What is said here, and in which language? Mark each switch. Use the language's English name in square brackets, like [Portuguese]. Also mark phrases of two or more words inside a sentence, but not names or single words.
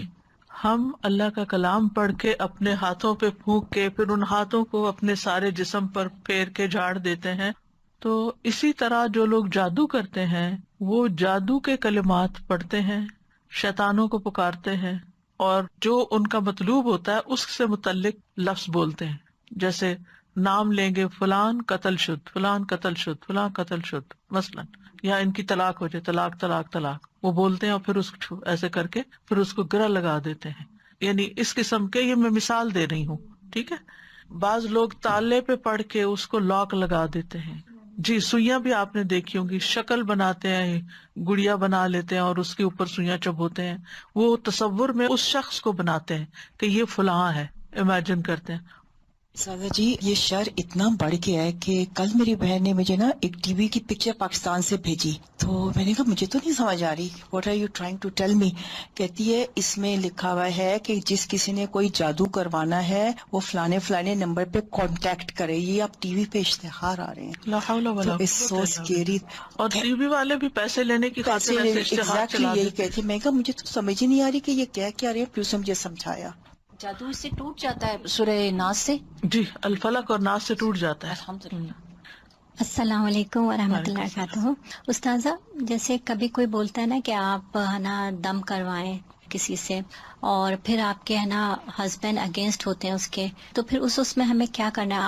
[Urdu] جی، ہم اللہ کا کلام پڑھ کے اپنے ہاتھوں پہ پھونک کے پھر ان ہاتھوں کو اپنے سارے جسم پر پھیر کے جھاڑ دیتے ہیں. تو اسی طرح جو لوگ جادو کرتے ہیں وہ جادو کے کلمات پڑھتے ہیں، شیطانوں کو پکارتے ہیں، اور جو ان کا مطلوب ہوتا ہے اس سے متعلق لفظ بولتے ہیں. جیسے نام لیں گے [Persian] فلان قتل شد، فلان قتل شد، فلان قتل شد [Urdu] مثلاً، یا ان کی طلاق ہو جائے، طلاق طلاق طلاق، وہ بولتے ہیں اور پھر اس کو ایسے کر کے پھر اس کو گرہ لگا دیتے ہیں. یعنی اس قسم کے، یہ میں مثال دے رہی ہوں، ٹھیک ہے. بعض لوگ تالے پہ پڑھ کے اس کو لاک لگا دیتے ہیں. جی، سوئیاں بھی آپ نے دیکھی ہوں گی، شکل بناتے ہیں، گڑیا بنا لیتے ہیں اور اس کے اوپر سوئیاں چبھوتے ہیں. وہ تصور میں اس شخص کو بناتے ہیں کہ یہ فلاں ہے، امیجن کرتے ہیں. سادہ جی، یہ شر اتنا بڑھ گیا ہے کہ کل میری بہن نے مجھے نا ایک ٹی وی کی پکچر پاکستان سے بھیجی، تو میں نے کہا مجھے تو نہیں سمجھ آ رہی، [English] what are you trying to tell me. [Urdu] کہتی ہے اس میں لکھا ہوا ہے کہ جس کسی نے کوئی جادو کروانا ہے وہ فلانے فلانے نمبر پہ کانٹیکٹ کرے. یہ آپ ٹی وی پہ اشتہار آ رہے ہیں، [Arabic] لا حول ولا [English] تو it's so scary. [Urdu] اور ٹی وی والے بھی پیسے لینے کی خاطر ایسے اشتہار چلا یہی دیتے ہیں. کہتی. میں کہا مجھے تو سمجھ ہی نہیں آ رہی کہ یہ کیا رہے ہیں، پھر مجھے سمجھایا. جادو اس سے ٹوٹ جاتا ہے سورہ ناس سے. جی، الفلق اور ناس سے ٹوٹ جاتا ہے. الحمدللہ. [Arabic] السلام علیکم ورحمۃ اللہ وبرکاتہ. [Urdu] استاذہ، جیسے کبھی کوئی بولتا ہے نا کہ آپ ہے نا دم کروائیں کسی سے، اور پھر آپ کے ہے نا [English] husband against [Urdu] ہوتے ہیں اس کے، تو پھر اس میں ہمیں کیا کرنا ہے؟